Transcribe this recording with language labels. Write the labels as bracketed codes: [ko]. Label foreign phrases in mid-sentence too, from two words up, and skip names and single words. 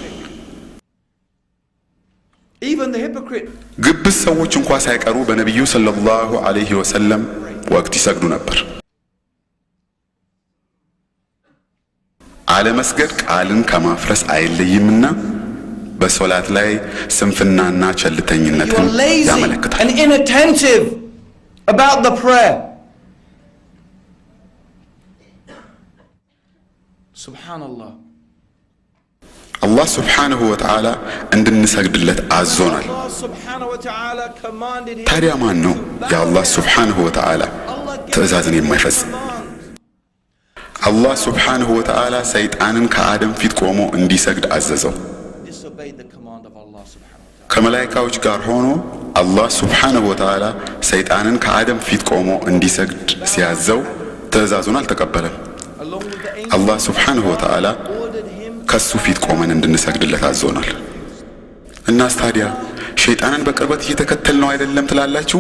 [am] ግብዝ ሰዎች እንኳ ሳይቀሩ በነቢዩ [ar] صلى الله عليه وسلم [am] ወቅት ይሰግዱ ነበር። አለመስገድ ቃልን ከማፍረስ አይለይምና በሶላት ላይ ስንፍናና ቸልተኝነትን ያመለክታል። [en] About the prayer. [ar] Subhanallah. [am] Allah [ar] سبحانه وتعالى [am] እንድንሰግድለት አዞናል። ታዲያ ማን ነው የአላህ [ar] سبحانه وتعالى [am] ትእዛዝን የማይፈጽም? አላህ [ar] سبحانه وتعالى [am] ሰይጣንን ከአደም ፊት ቆሞ እንዲሰግድ አዘዘው። ከመላእክቶች ጋር ሆኖ አላህ [ar] سبحانه وتعالى [am] ሰይጣንን ከአደም ፊት ቆሞ እንዲሰግድ ሲያዘው ትእዛዙን አልተቀበለም። አላህ [ar] سبحانه وتعالى [am] ከሱ ፊት ቆመን እንድንሰግድለት አዞናል። እናስ ታዲያ ሸይጣንን በቅርበት እየተከተልነው አይደለም ትላላችሁ?